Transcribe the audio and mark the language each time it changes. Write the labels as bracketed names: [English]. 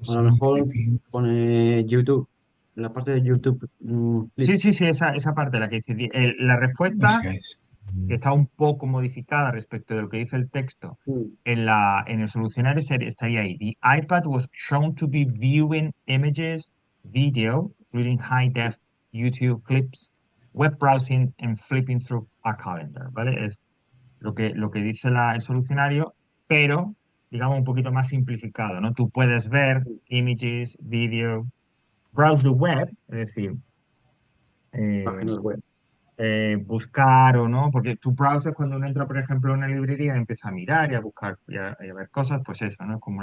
[Spanish] a lo mejor pone YouTube, la parte de YouTube, Sí, [English] flip. [Spanish] sí, sí, esa parte la que dice. La respuesta que está un poco modificada respecto de lo que dice el texto Mm. en el solucionario estaría ahí. [English] The iPad was shown to be viewing images, video, including high-def YouTube clips, web browsing and flipping through a calendar, ¿vale? [Spanish] Es lo que dice el solucionario, pero digamos un poquito más simplificado, ¿no? Tú puedes ver [English] images, video, browse the web, [Spanish] es decir, eh, Páginas web. buscar o no, porque tu browser cuando uno entra, por ejemplo, a una librería empieza a mirar y a buscar y a ver cosas, pues eso, ¿no?